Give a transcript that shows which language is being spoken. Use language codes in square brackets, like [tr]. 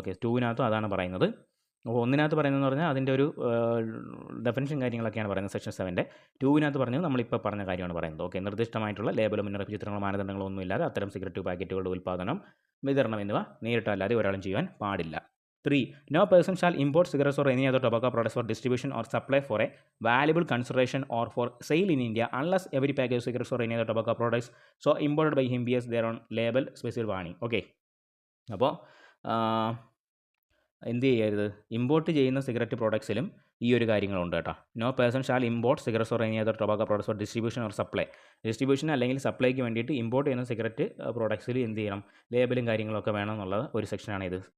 [ml] Okay, 2-നകത്തും അതാണ് പറയുന്നത്. അപ്പോൾ 1-നകത്ത് പറയുന്നതെന്ന് പറഞ്ഞാൽ അതിൻ്റെ ഒരു ഡെഫിനിഷൻ കാര്യങ്ങളൊക്കെയാണ് പറയുന്നത് സെക്ഷൻ 7-ൻ്റെ. 2-നകത്ത് പറഞ്ഞത് നമ്മളിപ്പോൾ പറഞ്ഞ കാര്യമാണ് പറയുന്നത്. ഓക്കെ, നിർദ്ദിഷ്ടമായിട്ടുള്ള ലേബലോ മുന്നറിയിപ്പ് ചിത്രങ്ങളോ മാനദണ്ഡങ്ങളോ ഒന്നുമില്ലാതെ അത്തരം സിഗരറ്റ് പാക്കറ്റുകളുടെ ഉൽപ്പാദനം, വിതരണം എന്നിവ നേരിട്ടോ അല്ലാതെ ഒരാളും ചെയ്യാൻ പാടില്ല. 3. [en] No person shall import cigarettes or any other tobacco products for distribution or supply for a valuable consideration or for sale in India unless every package of cigarettes or any other tobacco products so imported by him bears their own label special warning. [ml] Okay, അപ്പോൾ എന്ത് ചെയ്യരുത്, import ചെയ്യുന്ന cigarette പ്രോഡക്ട്സിലും ഈ ഒരു കാര്യങ്ങളുണ്ട് കേട്ടോ. [en] No person shall import cigarettes or any other tobacco products for distribution or supply. [ml] Distribution അല്ലെങ്കിൽ സപ്ലൈക്ക് വേണ്ടിയിട്ട് ഇമ്പോർട്ട് ചെയ്യുന്ന സിഗരറ്റ് പ്രോഡക്ട്സിൽ എന്ത് ചെയ്യണം, ലേബലും കാര്യങ്ങളൊക്കെ വേണം എന്നുള്ള ഒരു സെക്ഷനാണ് ഇത്.